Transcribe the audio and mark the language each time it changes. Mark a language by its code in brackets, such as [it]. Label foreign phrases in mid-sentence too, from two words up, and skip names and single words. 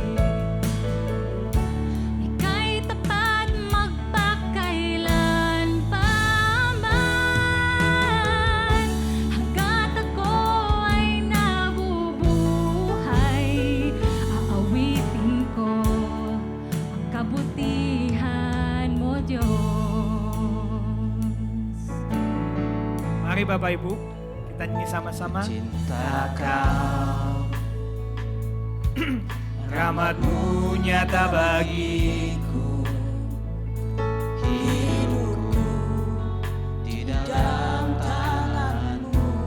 [tl] Ika'y tapat magpakailan pa man. Hanggat ako ay nabubuhay, aawitin ko ang kabutihan mo, Diyos. [id] Mari Bapak Ibu, kita nyanyi sama-sama. Cinta kau, rahmatmu nyata bagiku. Hidupku di dalam tanganmu.